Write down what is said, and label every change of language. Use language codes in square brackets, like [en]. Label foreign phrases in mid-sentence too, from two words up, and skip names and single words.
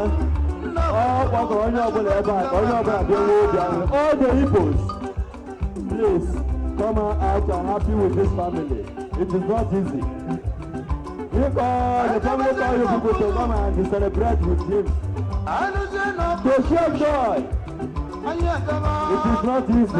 [ig] Ọ gbakọrọ onye ọbụla ebe a ka onye ọbụla bịa nwee obi aṅụrị. [en] All the Igbos, please come out and happy with this family. It is not easy. Because the family call you people to come and celebrate with him. To share joy. It is not easy.